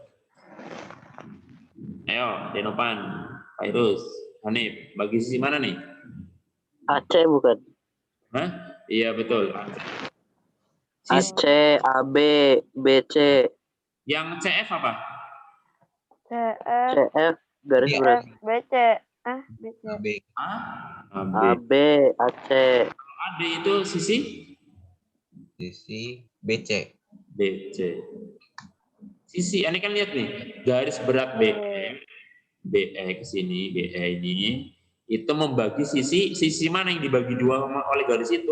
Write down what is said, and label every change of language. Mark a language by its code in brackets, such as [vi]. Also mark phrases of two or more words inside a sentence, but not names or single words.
[id] Ayo, Denopan, Virus, Hanif, bagi sisi mana nih? AC bukan? Hah? Iya betul. AC, AB, BC. Yang CF apa? CF garis berat. BC. BC. AB, AC. AD itu sisi? Sisi BC. BC. Sisi, ini kan lihat nih, garis berat BE ke sini, BE ini, itu membagi sisi mana yang dibagi 2 oleh garis itu?